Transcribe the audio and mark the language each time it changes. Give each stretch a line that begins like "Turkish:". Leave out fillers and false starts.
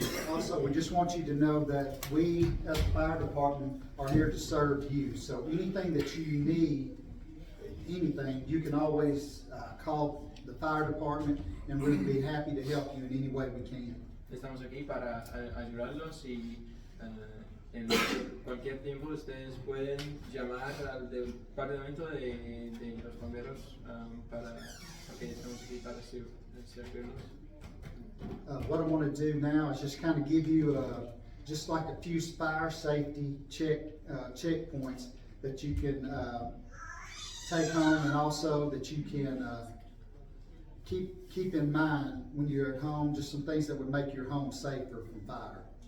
English: Also, we just want you to know that we, as the fire department, are here to serve you. So anything that you need, you can always call the fire department, and we'd be happy to help you in any way we can.
Spanish: Estamos aquí para ayudarlos y en cualquier tiempo ustedes pueden llamar al departamento de los bomberos porque estamos aquí para servirlos.
English: What I want to do now is just kind of give you just like a few fire safety checkpoints that you can take home, and also that you can keep in mind when you're at home, just some things that would make your home safer from fire.